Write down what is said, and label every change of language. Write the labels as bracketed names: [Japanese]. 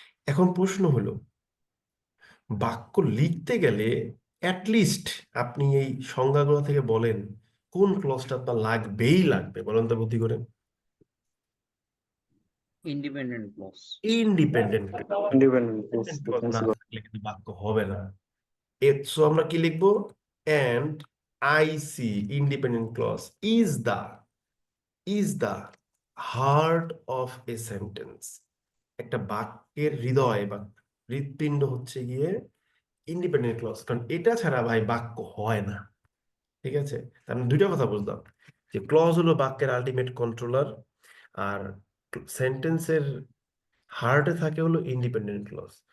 [Bangla] এখন প্রশ্ন হলো, বাক্য লিখতে গেলে অ্যাটলিস্ট আপনি এই সংজ্ঞাগুলো থেকে বলেন কোন ক্লজটা আপনার লাগবেই লাগবে, বলেন তো বুদ্ধি করে। Independent clause. ইন্ডিপেন্ডেন্ট ক্লজ না থাকলে কিন্তু বাক্য হবে না। সো আমরা কি লিখবো? [English] and I see independent clause is the heart of a sentence. [Bangla] একটা বাক্যের হৃদয় বা হৃৎপিণ্ড হচ্ছে গিয়ে ইন্ডিপেন্ডেন্ট ক্লজ, কারণ এটা ছাড়া ভাই বাক্য হয় না, ঠিক আছে? তার মানে দুইটা কথা বুঝলাম, যে ক্লজ হলো বাক্যের আলটিমেট কন্ট্রোলার, আর সেন্টেন্সের হার্টে থাকে হলো ইন্ডিপেন্ডেন্ট ক্লজ।